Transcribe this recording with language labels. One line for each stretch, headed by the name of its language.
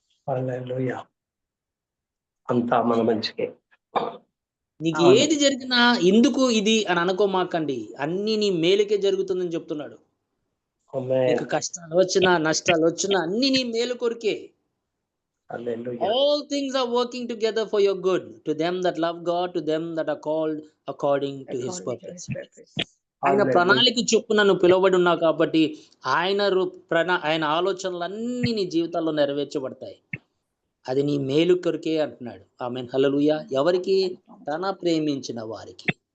Telugu: Hallelujah. అంతా మన మంచికే. నీకు అవును. ఏది జరిగినా ఎందుకు ఇది అని అనుకోమాకండి, అన్ని నీ మేలుకే జరుగుతుందని చెప్తున్నాడు.
English: Amen.
Telugu: నీకు కష్టాలు వచ్చినా నష్టాలు వచ్చినా అన్ని నీ మేలు కొరికే.
English: Hallelujah. All things are working together for your good to them that love God, to them that are called according to his According to purpose. his purpose.
Telugu: ఆయన
English: Hallelujah.
Telugu: ప్రణాళిక చొప్పున నువ్వు పిలువబడి ఉన్నావు కాబట్టి ఆయన ఆలోచనలన్నీ నీ జీవితాల్లో నెరవేర్చబడతాయి. అది నీ మేలు కొరికే అంటున్నాడు. ఆమేన్. హల్లెలూయా. ఎవరికి? తన ప్రేమించిన వారికి.